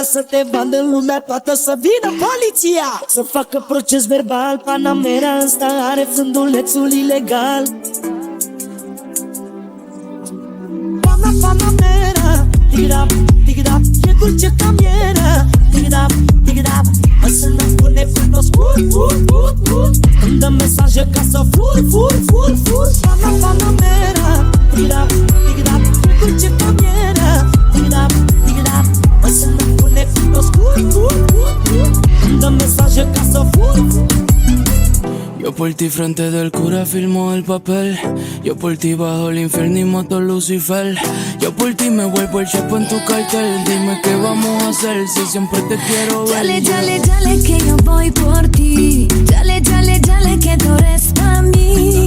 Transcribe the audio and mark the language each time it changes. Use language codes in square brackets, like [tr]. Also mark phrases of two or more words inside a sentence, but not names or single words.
[ro] Să te vadă lumea toată, să vină poliția, să facă proces verbal. Panamera asta are fundulețul ilegal. Panamera, [en] dig it up, [ro] e dulce ca mierea. [en] Dig it up, [ro] mă sună bune cunoscut. Îmi dă mesaje ca să fur. Panamera, [en] dig it up, [ro] dulce ca mierea. [en] Dig it up, [ro] mă sună bune cunoscut. Îmi dă mesaje ca să fur. [es] Yo por ti frente del cura firmo el papel. Yo por ti bajo el infierno y mato a Lucifer. Yo por ti me vuelvo el chef en tu cartel. Dime qué vamos a hacer si siempre te quiero ver. Dale que yo voy por ti. Dale que tú eres pa' mí.